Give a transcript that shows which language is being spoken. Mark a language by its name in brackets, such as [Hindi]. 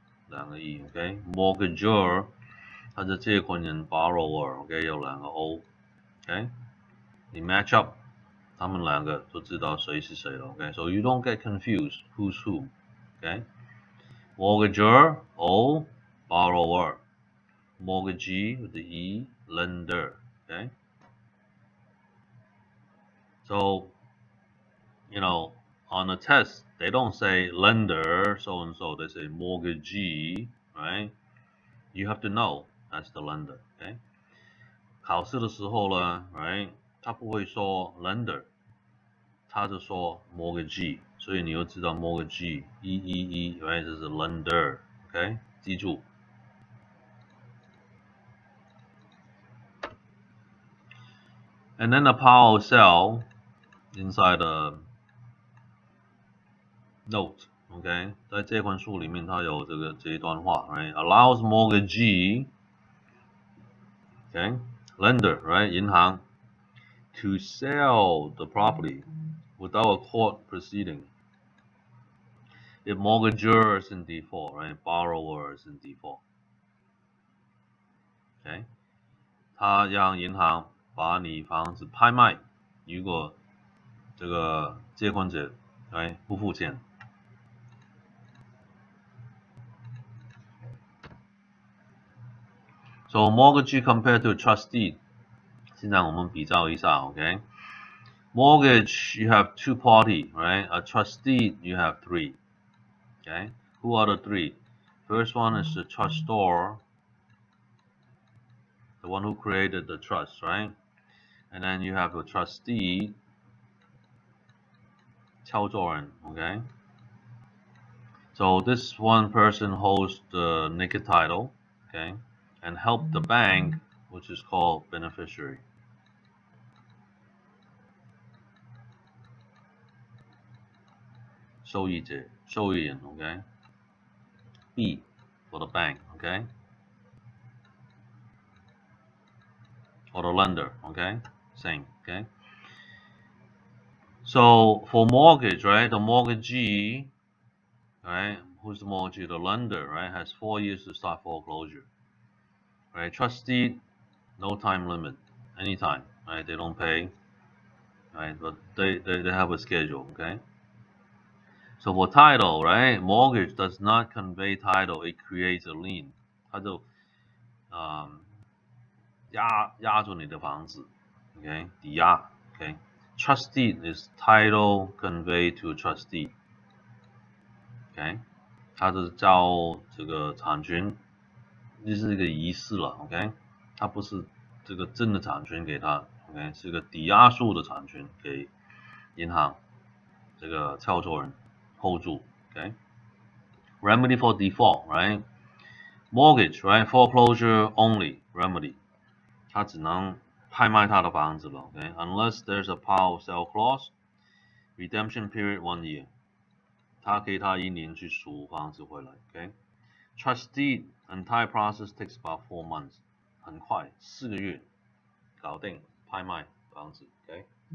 [English] 2个 E，OK，mortgagor， [Chinese] 它是借款人 [English] borrower，OK， 有2个 O，OK， 你 match up， [Chinese] 他们2个就知道谁是谁了 [English] ，OK，so you don't get confused who's who，OK，mortgagor O borrower， mortgagee with the E lender，OK，so you know, on the test, they don't say lender, so and so. They say mortgagee, right? You have to know that's the lender, okay? [Chinese] 考试的时候呢 ，right？ 他不会说 lender， 他就说 mortgagee， 所以你又知道 mortgagee， right？这是 lender， okay？记住。 [English] And then the power of sell inside the note, OK， [Chinese] 在借款书里面它有这一段话 [English] ，right？ Allows mortgagee, OK, lender, right？银行 to sell the property without a court proceeding. If mortgagor is in default, right? Borrower is in default. [Chinese] OK， 他让银行把你房子拍卖，如果这个借款者不付钱。 [English] So mortgagee compared to trustee， [Chinese] 现在我们比较一下 [English] ，OK？ Mortgage you have 2 party, right? A trustee you have 3. Okay? Who are the 3? First one is the trustor, the one who created the trust, right? And then you have a trustee, 敲作人 okay? So this one person holds the naked title, okay? And help the bank, which is called beneficiary. [Chinese] "受益者,受益人 okay? [English] B for the bank, okay? Or the lender, okay? Same, okay? So for mortgage, right? The mortgagee, right? Who's the mortgagee? The lender, right? Has 4 years to start foreclosure. Right? Trustee, no time limit, anytime, right? They don't pay, right? But they have a schedule, okay? So for title, right? Mortgage does not convey title; it creates a lien. [Chinese] 它就压住你的房子 ，OK？抵押 ，OK？ [English] Trustee is title conveyed to a trustee， OK？ [Chinese] 它是叫这个产权，就是一个仪式了 ，OK？它不是这个真的产权给他 ，OK？ 是个抵押数的产权给银行这个操作人 hold 住 ，OK？ [English] Remedy for default, right? Mortgage, right? Foreclosure only remedy. [Chinese] 它只能拍卖他的房子了 ，OK。 [English] Unless there's a power of sale clause, redemption period 1 year， [Chinese] 他给他1年去赎房子回来 [English] ，OK。Trust deed entire process takes about 4 months， [Chinese] 很快4个月搞定拍卖房子 [English] ，OK。